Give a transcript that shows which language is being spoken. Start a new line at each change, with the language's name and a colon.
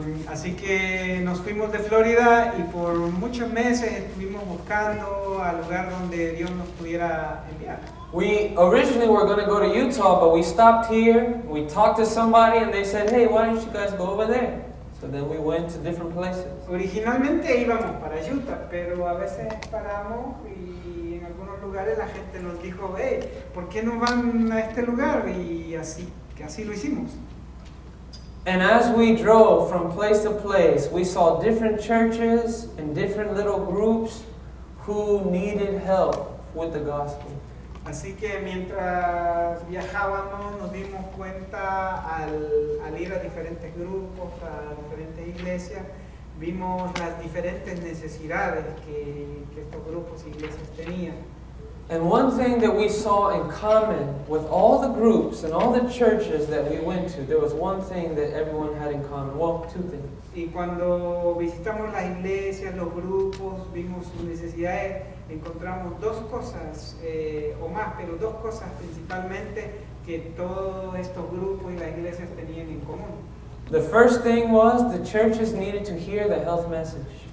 Spanish: Así que nos fuimos de Florida y por muchos meses estuvimos buscando al lugar donde Dios nos pudiera enviar.
English: We originally were going to go to Utah, but we stopped here. We talked to somebody and they said, hey, why don't you guys go over there? So then we went to different places.
Spanish: Originalmente íbamos para Utah, pero a veces paramos y en algunos lugares la gente nos dijo, hey, ¿por qué no van a este lugar? Y así lo hicimos.
English: And as we drove from place to place, we saw different churches and different little groups who needed help with the gospel.
Spanish: Así que mientras viajábamos nos dimos cuenta al ir a diferentes grupos, a diferentes iglesias, vimos las diferentes necesidades que estos grupos y iglesias tenían.
English: And one thing that we saw in common with all the groups and all the churches that we went to, there was one thing that everyone had in common. Well, two things.
Spanish: Y cuando visitamos las iglesias, los grupos, vimos sus necesidades, encontramos dos cosas o más, pero dos cosas principalmente que todos estos grupos y las iglesias tenían en común.
English: The first thing was the churches needed to hear the health message.